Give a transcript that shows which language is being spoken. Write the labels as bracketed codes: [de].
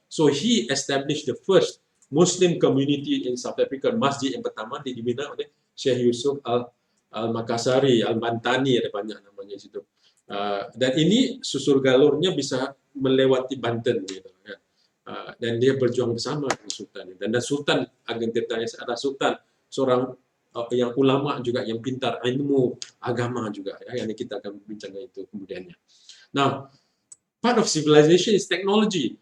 [en] So he established the first Muslim community in South Africa. [ms] Masjid yang pertama dibina oleh Syekh Yusuf Al-Makassari, Al-Bantani, ada banyak namanya situ. [id] Dan ini susur galurnya bisa melewati Banten gitu kan. [ms] dan dia berjuang bersama dengan Sultan. Dan Sultan Ageng Tirta adalah Sultan seorang yang ulama juga, yang pintar ilmu agama juga, ya, yang kita akan bincangkan itu kemudiannya. [en] Now, part of civilization is technology.